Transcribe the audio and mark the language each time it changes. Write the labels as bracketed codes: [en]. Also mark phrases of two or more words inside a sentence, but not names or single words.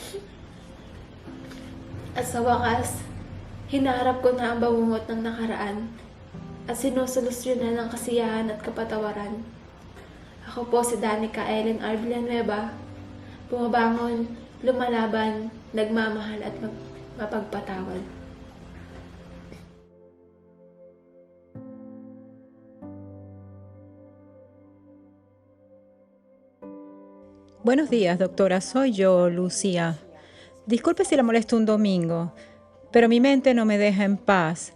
[tl] At sa wakas, hinaharap ko na ang bangungot ng nakaraan at sinusolusyonan ng kasiyahan at kapatawaran. Ako po si Danica Ellen R. Villanueva, bumabangon, lumalaban, nagmamahal at mapagpatawad. [es] Buenos días, doctora. Soy yo, Lucía. Disculpe si la molesto un domingo, pero mi mente no me deja en paz.